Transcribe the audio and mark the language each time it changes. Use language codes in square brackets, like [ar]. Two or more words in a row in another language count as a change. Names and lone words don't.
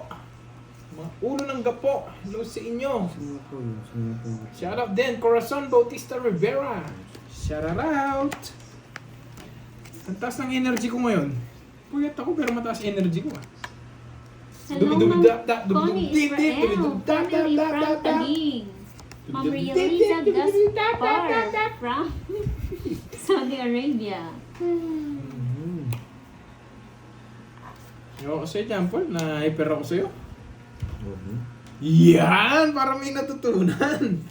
[tl] Mga ulo ng gapo. Hello sa inyo. Sino po yun? Sino po yun? Shoutout din, Corazon Bautista Rivera. Shoutout. Ang taas ng energy ko ngayon. Puyat ako pero mataas energy ko ah. Hello, Dubi-dubi-dap-dap, Connie dubi-dubi-dip, Israel, dubi-dubi-dap-dap-dap-dap. [en] Family from Taguig, Ma'am Rieliza Gaspar from Saudi Arabia. [tl] Ewan ko sa'yo, John Paul, na-hyper ako sa'yo. Mhm. Yan! Para may natutunan.